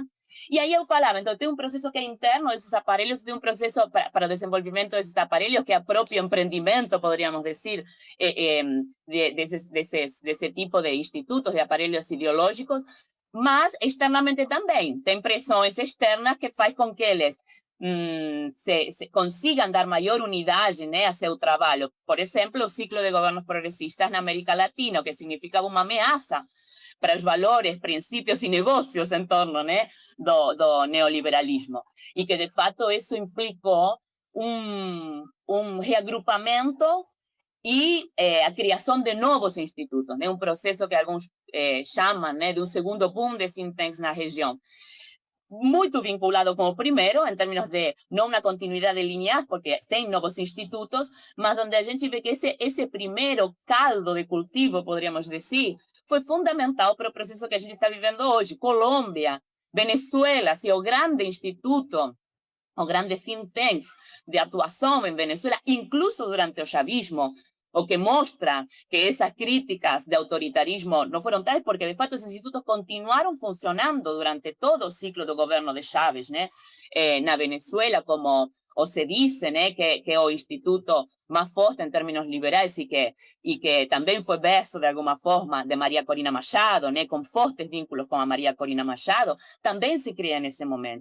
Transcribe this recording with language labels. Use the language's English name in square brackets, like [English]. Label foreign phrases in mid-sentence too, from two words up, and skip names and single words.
[Portuguese] E aí eu falava, então tem um processo que é interno desses aparelhos, tem um processo para o desenvolvimento desses aparelhos que é o próprio empreendimento, poderíamos dizer, desse tipo de institutos, de aparelhos ideológicos, mas externamente também. Tem pressões externas que faz com que eles [Spanish] se consigan dar mayor unidad, [Portuguese] né, a seu trabalho. Por exemplo, o ciclo de governos progressistas na América Latina, que significava uma ameaça para os valores, princípios e negócios em torno, né, do neoliberalismo. E que, de fato, isso implicou reagrupamento e a criação de novos institutos, né, um processo que alguns chamam, né, de um segundo boom de [English] think tanks [Portuguese] na região. Muito vinculado com o primeiro, em termos de não uma continuidade linear, porque tem novos institutos, mas onde a gente vê que esse primeiro caldo de cultivo, poderíamos dizer, foi fundamental para o processo que a gente está vivendo hoje. Colômbia, Venezuela, assim, o grande instituto, o grande [English] think tanks [Portuguese] de atuação em Venezuela, incluso durante o chavismo, o que mostra que essas críticas de autoritarismo não foram tais, porque de fato esses institutos continuaram funcionando durante todo o ciclo do governo de Chávez, né? Na Venezuela, como se diz, né, que é o instituto mais forte em termos liberais e que também foi berço, de alguma forma, de Maria Corina Machado, né, com fortes vínculos com a Maria Corina Machado, também se cria nesse momento.